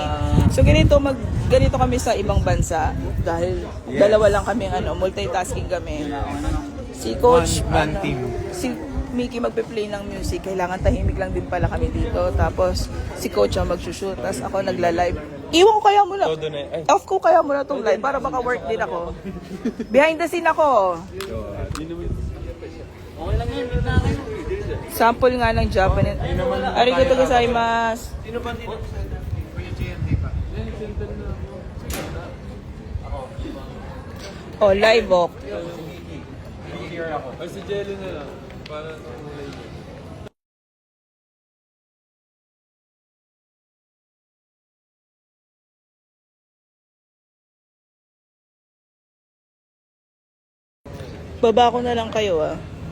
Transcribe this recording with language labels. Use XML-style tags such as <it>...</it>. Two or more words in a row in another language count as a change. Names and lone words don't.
<tl>So ganito kami sa ibang bansa dahil dalawa lang kami multitasking kami. Si coach si Mickey magpe-play ng music. Kailangan tahimik lang din pala kami dito. Tapos si coach ang mag-shoot. Tapos ako nagla-live. Iwan ko kaya muna. Off ko kaya muna tong live para baka work din ako.</tl> <en>Behind the scene ako.</en> <tl>Okay lang yun. Hindi na kayo. Sample nga ng Japanese.</tl> <ja>ありがとうございます.</ja> <tl>Sino pa dito? Oh, live oh. Ay, si Jello na lang. Para kulay niya. Baba ko na lang kayo ah.</tl>